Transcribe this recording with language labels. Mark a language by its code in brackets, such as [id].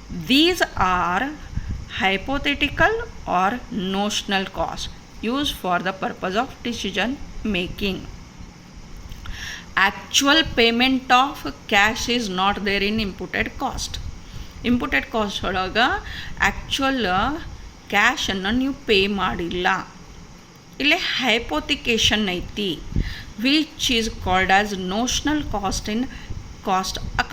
[en] These are hypothetical or notional costs used for the purpose of decision making. Actual payment of cash is not there in imputed cost. [kn] Imputed cost ಒಳಗೆ actual ಕ್ಯಾಶನ್ನು ನೀವು pay ಮಾಡಿಲ್ಲ. ಇಲ್ಲೇ ಹೈಪೋಥಿಕೇಷನ್ ಐತಿ, [en] which is called as notional cost in cost account.